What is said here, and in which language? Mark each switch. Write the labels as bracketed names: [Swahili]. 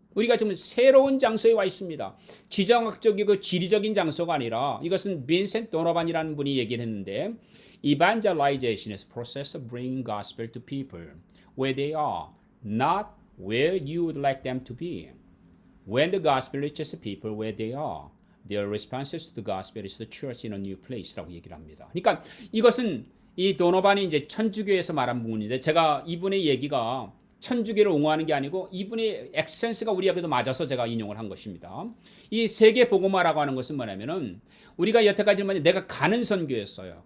[Korean] 우리가 지금 새로운 장소에 와 있습니다. 지정학적이고 지리적인 장소가 아니라, 이것은 빈센트 도노반이라는 분이 얘기를 했는데, [English] evangelization is a process of bringing gospel to people where they are, not where you would like them to be. When the gospel reaches the people where they are, their responses to the gospel is the church in a new place라고 [Korean] 얘기를 합니다. 그러니까 이것은 이 도노반이 이제 천주교에서 말한 부분인데, 제가 이분의 얘기가 천주교를 옹호하는 게 아니고 이분의 액센스가 우리 앞에도 맞아서 제가 인용을 한 것입니다. 이 세계 복음화라고 하는 것은 뭐냐면은, 우리가 여태까지는 내가 가는 선교였어요.